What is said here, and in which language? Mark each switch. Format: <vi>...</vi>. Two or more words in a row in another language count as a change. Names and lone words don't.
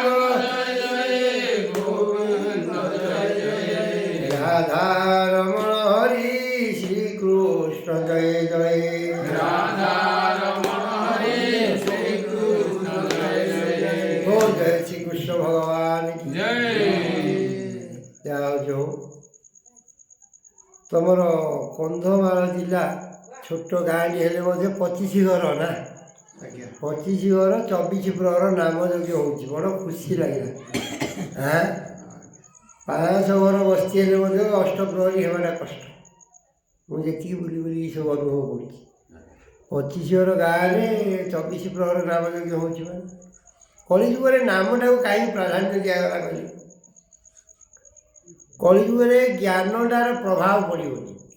<bn>জয় জয় গোবিন্দ জয় জয় রাধা রমণ হরি শ্রীকৃষ্ণ জয় জয় রাধা রমণ হরি শ্রীকৃষ্ণ জয় জয়</bn> <hi>ও জয় শ্রীকৃষ্ণ ভগবান কি</hi> <or>ଜୟ ଯାଅ ଯୋଉ ତମର କନ୍ଧମାଳ ଜିଲ୍ଲା ଛୋଟ ଗାଁଟି ହେଲେ ମଧ୍ୟ 25 ଘର ନା ଆଜ୍ଞା 25 ଘର 24 ପ୍ରହର ନାମ ଯଜ୍ଞ ହେଉଛି ବଡ଼ ଖୁସି ଲାଗିଲା ହାଁ 500 ଘର ବସ୍ତି ହେଲେ ମଧ୍ୟ ଅଷ୍ଟପ୍ରହରୀ ହେବାଟା କଷ୍ଟ ମୁଁ ଯେତିକି ବୁଲି ବୁଲି ସବୁ ଅନୁଭବ କରୁଛି 25 ଘର ଗାଁରେ 24 ପ୍ରହର ନାମ ଯଜ୍ଞ ହେଉଛି ମାନେ କଳିଯୁଗରେ ନାମଟାକୁ କାହିଁକି ପ୍ରାଧାନ୍ୟ ଦିଆଗଲା କହିଲେ କଳିଯୁଗରେ ଜ୍ଞାନଟାର ପ୍ରଭାବ ପଡ଼ିବନି</or>